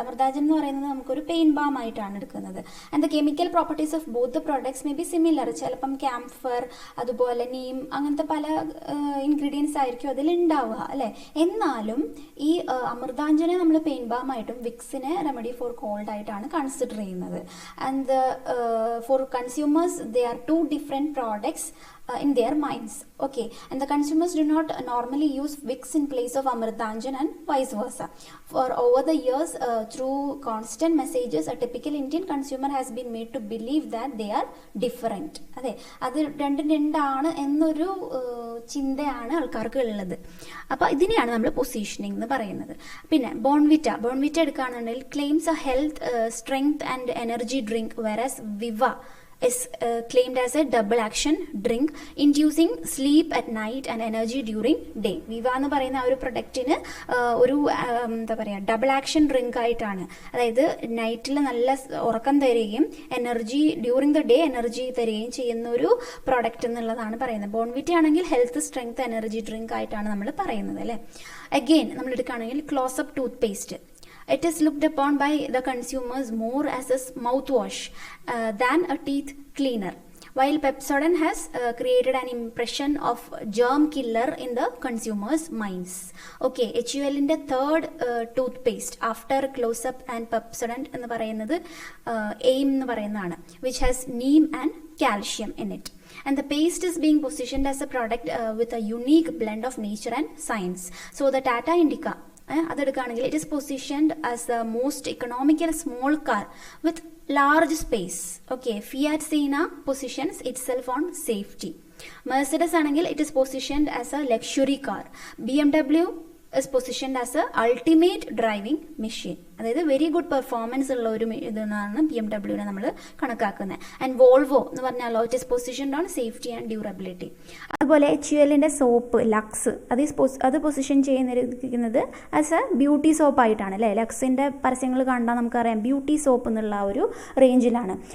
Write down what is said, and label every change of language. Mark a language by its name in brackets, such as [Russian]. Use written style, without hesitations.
[Malayalam] അമൃതാഞ്ജൻ എന്ന് പറയുന്നത് നമുക്കൊരു പെയിൻ ബാം ആയിട്ടാണ് എടുക്കുന്നത്. [English] And the chemical properties of both the products may be similar. [Malayalam] ചിലപ്പം ക്യാംഫർ അതുപോലെ നീം അങ്ങനത്തെ പല ഇൻഗ്രീഡിയൻസ് ആയിരിക്കും അതിൽ ഉണ്ടാവുക അല്ലേ. എന്നാലും ഈ അമൃതാഞ്ജനെ നമ്മൾ പെയിൻ ബാം ആയിട്ടും വിക്സിനെ [English] remedy for cold [Malayalam] ആയിട്ടാണ് കൺസിഡർ ചെയ്യുന്നത്. [English] And for consumers they are two different products in their minds. Okay, and the consumers do not normally use Vicks in place of Amritanjan and vice versa. For over the years, through constant messages, a typical Indian consumer has been made to believe that they are different. [Malayalam] അതെ, അത് രണ്ടാണ് എന്നൊരു ചിന്തയാണ് ആൾക്കാർക്ക് ഉള്ളത്. അപ്പോൾ ഇതിനെയാണ് നമ്മൾ പൊസിഷനിങ് എന്ന് പറയുന്നത്. പിന്നെ ബോൺവിറ്റ എടുക്കുകയാണെന്നുണ്ടെങ്കിൽ [English] Claims a health strength and energy drink, whereas Viva is claimed as a double action drink inducing sleep at night and energy during day. [Malayalam] വിവ എന്ന് പറയുന്ന ആ ഒരു പ്രൊഡക്റ്റിന് ഒരു എന്താ പറയുക ഡബിൾ ആക്ഷൻ ഡ്രിങ്ക് ആയിട്ടാണ്. അതായത് നൈറ്റിൽ നല്ല ഉറക്കം തരികയും [English] energy during the day [Malayalam] energy തരികയും ചെയ്യുന്ന ഒരു പ്രോഡക്റ്റ് എന്നുള്ളതാണ് പറയുന്നത്. ബോൺവിറ്റ ആണെങ്കിൽ ഹെൽത്ത് സ്ട്രെങ്ത് എനർജി ഡ്രിങ്ക് ആയിട്ടാണ് നമ്മൾ പറയുന്നത് അല്ലേ. അഗെയിൻ നമ്മൾ എടുക്കുകയാണെങ്കിൽ close-up tooth paste. [English] It is looked upon by the consumers more as a mouthwash than a teeth cleaner, while Pepsodent has created an impression of germ killer in the consumers' minds. Okay, HUL in the third toothpaste after Close-Up and Pepsodent [Malayalam] എന്ന് പറയുന്നത് AIM എന്ന് പറയുന്നതാണ്, [English] which has neem and calcium in it. And the paste is being positioned as a product with a unique blend of nature and science. So the Tata Indica [Malayalam] അതെടുക്കുകയാണെങ്കിൽ [English] It is positioned as the most economical small car with large space. Okay, Fiat Siena positions itself on safety. Mercedes [Malayalam] ആണെങ്കിൽ [English] It is positioned as a luxury car. BMW is positioned as a ultimate driving machine. [Malayalam] അതായത് [English] very good performance [Malayalam] ഉള്ള ഒരു ഇതാണ് BMW നമ്മൾ കണക്കാക്കുന്നത്. [English] and Volvo [Malayalam] എന്ന് പറഞ്ഞാലോ [English] It is positioned on safety and durability. [Malayalam] അതുപോലെ HULന്റെ സോപ്പ് ലക്സ് അത് പൊസിഷൻ ചെയ്യുന്നത് [English] as a beauty soap [Malayalam] ആയിട്ടാണ് അല്ലേ. ലക്സിൻ്റെ പരസ്യങ്ങൾ കണ്ടാൽ നമുക്കറിയാം ബ്യൂട്ടി സോപ്പ് എന്നുള്ള ആ ഒരു റേഞ്ചിലാണ്.